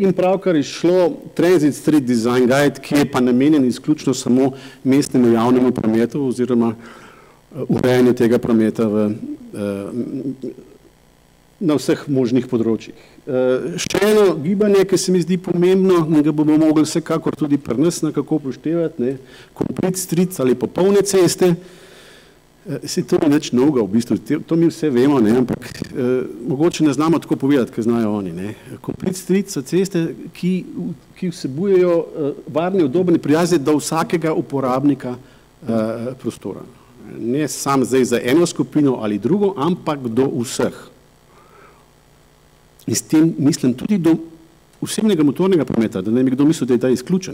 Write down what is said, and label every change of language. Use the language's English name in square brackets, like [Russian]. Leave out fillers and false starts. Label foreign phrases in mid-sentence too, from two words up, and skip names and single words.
[Slovenian] In pravkar je šlo Transit Street Design Guide, ki je pa namenjen izključno samo mestnemu javnemu prometu oziroma urejanju tega prometa na vseh možnih področjih. Še eno gibanje, ki se mi zdi pomembno, in ga bomo mogli vsekakor tudi pri nas nekako upoštevati, [English] complete streets [Slovenian] ali popolne ceste, se to ni nič novega v bistvu, to mi vse vemo, ampak mogoče ne znamo tako povedati, kaj znajo oni. [English] Complete streets [Slovenian] so ceste, ki vsebujejo varne, udobne, prijazne do vsakega uporabnika prostora. Ne sam zdaj za eno skupino ali drugo, ampak do vseh. In s tem mislim tudi do osebnega motornega prometa, da ne bi kdo mislil, da je ta izključen.